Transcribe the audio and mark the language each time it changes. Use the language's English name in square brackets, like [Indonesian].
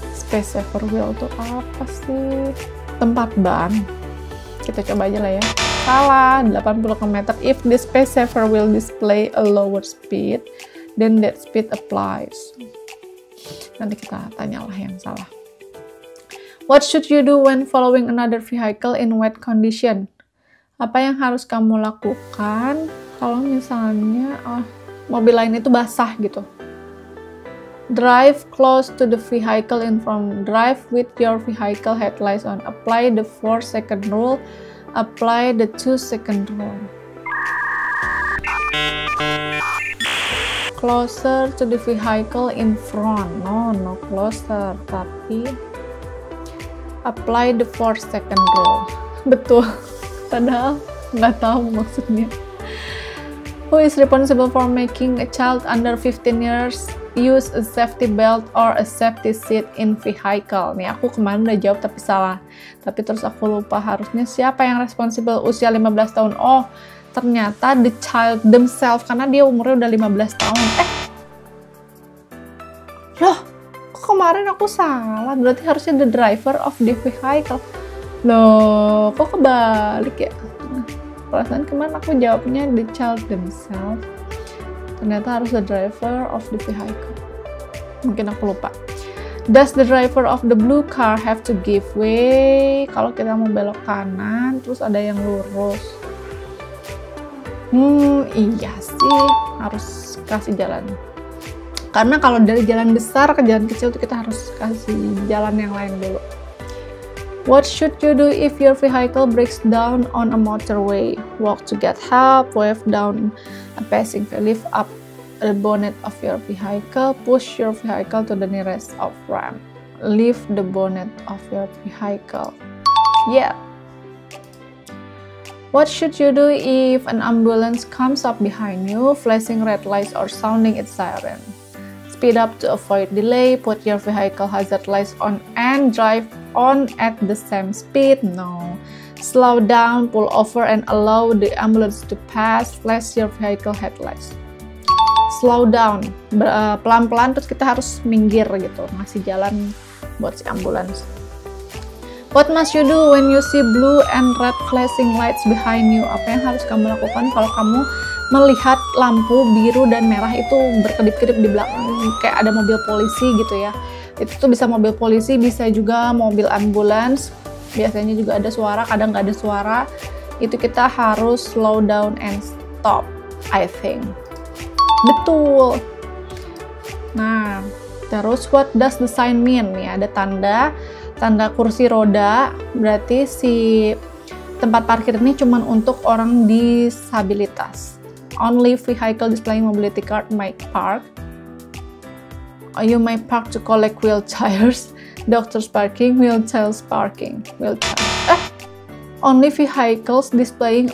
[Indonesian] Space saver wheel itu apa sih? Tempat ban. Kita coba aja lah ya. Salah, 80 km. [English] If the space saver wheel display a lower speed, then that speed applies. [Indonesian] Nanti kita tanyalah yang salah. [English] What should you do when following another vehicle in wet condition? [Indonesian] Apa yang harus kamu lakukan kalau misalnya mobil lain itu basah gitu? [English] Drive close to the vehicle in front. Drive with your vehicle headlights on. Apply the 4-second rule. Apply the 2-second rule. Closer to the vehicle in front. No closer. [Indonesian] Tapi [English] apply the 4-second rule. Betul. [Indonesian] Padahal nggak tahu maksudnya. [English] Who is responsible for making a child under 15 years use a safety belt or a safety seat in vehicle? [Indonesian] Nih aku kemarin udah jawab tapi salah. Tapi terus aku lupa, harusnya siapa yang responsible usia 15 tahun? Oh, ternyata [English] the child themselves [Indonesian] karena dia umurnya udah 15 tahun. Loh, kok kemarin aku salah? Berarti harusnya [English] the driver of the vehicle. [Indonesian] Loh, kok kebalik ya? Perasaan kemarin aku jawabnya [English] the child themselves. [Indonesian] Ternyata harus [English] the driver of the vehicle. [Indonesian] Mungkin aku lupa. [English] Does the driver of the blue car have to give way? [Indonesian] Kalau kita mau belok kanan, terus ada yang lurus. Iya sih, harus kasih jalan. Karena kalau dari jalan besar ke jalan kecil, itu kita harus kasih jalan yang lain dulu. [English] What should you do if your vehicle breaks down on a motorway? Walk to get help, wave down a passing vehicle, lift up the bonnet of your vehicle, push your vehicle to the nearest off ramp, lift the bonnet of your vehicle. Yeah. What should you do if an ambulance comes up behind you, flashing red lights or sounding its siren? Speed up to avoid delay, put your vehicle hazard lights on and drive on at the same speed. No. Slow down, pull over and allow the ambulance to pass, flash your vehicle headlights. Slow down, [Indonesian] pelan-pelan terus kita harus minggir gitu, ngasih jalan buat si ambulans. [English] What must you do when you see blue and red flashing lights behind you? [Indonesian] Apa yang harus kamu lakukan kalau kamu melihat lampu biru dan merah itu berkedip-kedip di belakang, kayak ada mobil polisi gitu ya. Itu tuh bisa mobil polisi, bisa juga mobil ambulans. Biasanya juga ada suara, kadang nggak ada suara. Itu kita harus [English] slow down and stop, I think. [Indonesian] Betul. Nah, terus [English] what does the sign mean? [Indonesian] Nih ada tanda kursi roda, berarti si tempat parkir ini cuma untuk orang disabilitas. [English] Only vehicle displaying mobility card may park. You may park to collect wheelchairs, doctors parking, wheelchairs parking, wheelchair. Only vehicles displaying.